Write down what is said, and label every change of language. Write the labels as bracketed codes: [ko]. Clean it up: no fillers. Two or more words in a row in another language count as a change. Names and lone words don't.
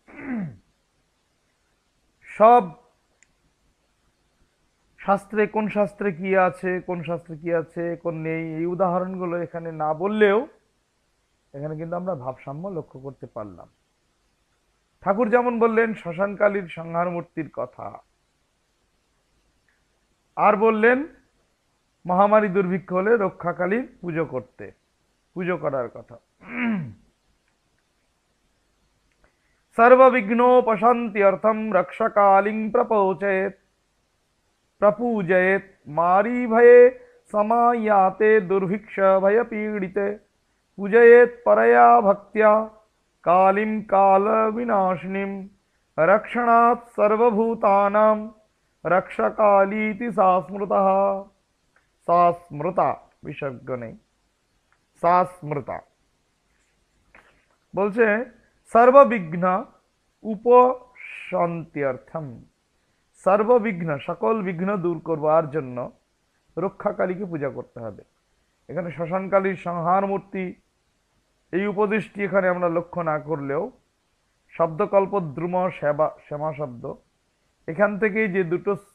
[bn] সব শাস্ত্রে কোন শাস্ত্রে কি আছে, কোন শাস্ত্রে কি আছে, কোন নেই, এই উদাহরণগুলো এখানে না বললেও এখানে কিন্তু আমরা ভাবসাম্য লক্ষ্য করতে পারলাম। ঠাকুর যেমন বললেন শ্মশানকালীর সংহার মূর্তির কথা, আর বললেন মহামারী দুর্ভিক্ষ হলে রক্ষাকালীর পুজো করার কথা। [sa] सर्वविघ्नोपशान्त्यर्थं रक्षकालिं प्रपूजयेत् मारी भये समायाते दुर्भिक्ष भयपीडिते पूजयेत् परया भक्त्या कालीं कालविनाशिनीं रक्षणात् सर्वभूतानां रक्षकालीति सा स्मृता। [bn] বিসর্গ নেই, সা স্মৃতা। বলছে [sa] সর্ববিঘ্ন উপশন্ত্যর্থম, [bn] সর্ববিঘ্ন সকল বিঘ্ন দূর করবার জন্য রক্ষাকালীকে পূজা করতে হবে। এখানে শ্মশানকালীর সংহার মূর্তি, এই উপদেশটি এখানে আমরা লক্ষ্য না করলেও শব্দকল্প দ্রুম শ্যামা শব্দ, এখান থেকেই যে দুটো